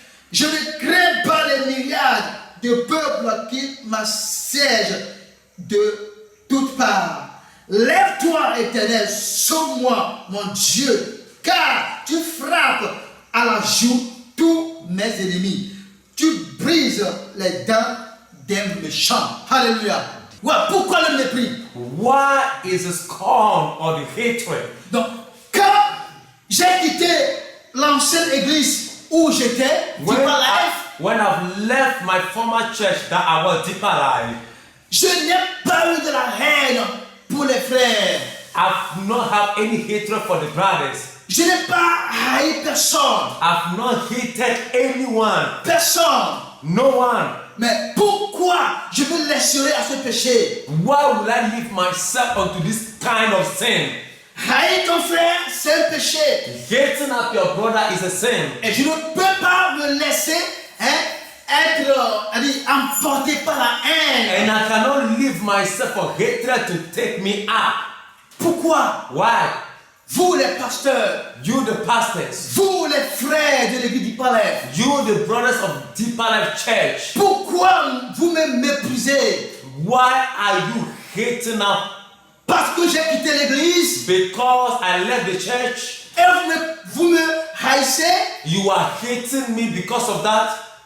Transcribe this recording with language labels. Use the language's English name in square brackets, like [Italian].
[French] Je ne crains pas les myriades de peuples qui m'assiègent de toutes parts. Lève-toi, Éternel, sauve-moi, mon Dieu, car tu frappes à la joue tous mes ennemis. Tu brises les dents des méchants. Alléluia. Ouais, pourquoi le mépris? [English] Why is the scorn or the hatred? [French] Donc, quand j'ai quitté l'ancienne église où j'étais, Deeper Life, [English] When I've left my former church that I was Deeper Life, [French] je n'ai pas eu de la haine pour les frères. [English] I've not had any hatred for the brothers. [French] Je n'ai pas haï personne. [English] I've not hated anyone. [French] Personne. [English] No one. [French] Mais pourquoi je me laisserai à ce péché? [English] Why will I leave myself unto this kind of sin? [French] Haïr ton frère, c'est un péché. [English] Hating up your brother is a sin. [French] Et je ne peux pas me laisser être emporté par la haine. [English] And I cannot leave myself for hatred to take me up. [French] Pourquoi? [English] Why? [French] Vous les pasteurs, [English] You the pastors, [French] vous les frères de l'église du Palais, [English] you the brothers of Deeper Life Church, [French] pourquoi vous me méprisez? [English] why are you hating up? [French] Parce que j'ai quitté l'église [English] Because I left the church? [French] et vous me haïssez? [English] You are hating me because of that?